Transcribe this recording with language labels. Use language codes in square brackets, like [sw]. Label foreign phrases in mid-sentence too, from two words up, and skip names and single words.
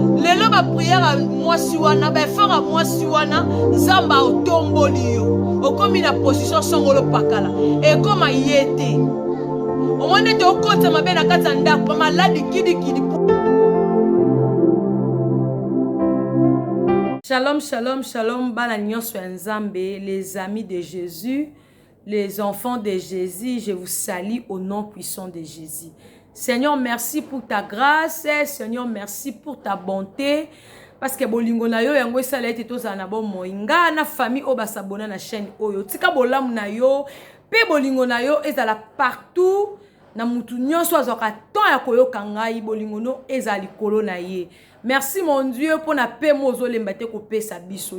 [ln] Lelo bapriere ya mwasi wana, baeffort ya mwasi wana, Nzambe otomboli yo. Okomi na position songolo pakala. Ekoma ye te. Omoni ete okota mabe na kati ya ndako, ba maladi kidikidi. Shalom, shalom, shalom, bana nyonso ya Nzambe, [fr] les amis de Jésus, les enfants de Jésus, je vous salue au nom puissant de Jésus. Seigneur, merci pour ta grâce, Seigneur, merci pour ta bonté, parce que [ln] bolingo na yo, yango esala ete tozala na bomoi. Nga na famille oyo basabona na chaîne oyo, tika bolamu na yo, pe bolingo na yo ezala partout, na mutu nyonso azwaka temps ya koyoka ngai, bolingo no ezala likolo na ye. [fr] Merci mon Dieu, [ln] mpo na pe mo ozolemba te kopesa biso.